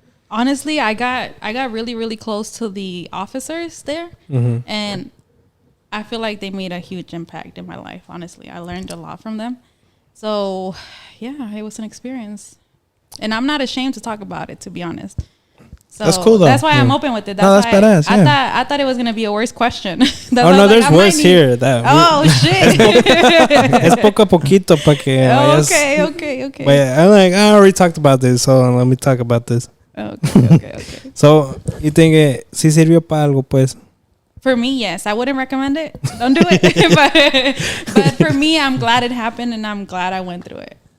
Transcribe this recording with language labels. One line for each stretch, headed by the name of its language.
English: Honestly, I got really, really close to the officers there, and I feel like they made a huge impact in my life. Honestly, I learned a lot from them. So, yeah, it was an experience, and I'm not ashamed to talk about it. To be honest, so that's cool though. That's why I'm open with it. That's badass. I thought it was gonna be a worse question. There's worse here. Shit.
Spanish: Es poco a poquito para que vayas.
English: Okay. But I'm like, I already talked about this, so let me talk about this. Okay. So, you think
Spanish: sí sirvió para algo, pues?
English: For me, yes. I wouldn't recommend it. Don't do it. but for me, I'm glad it happened, and I'm glad I went through it.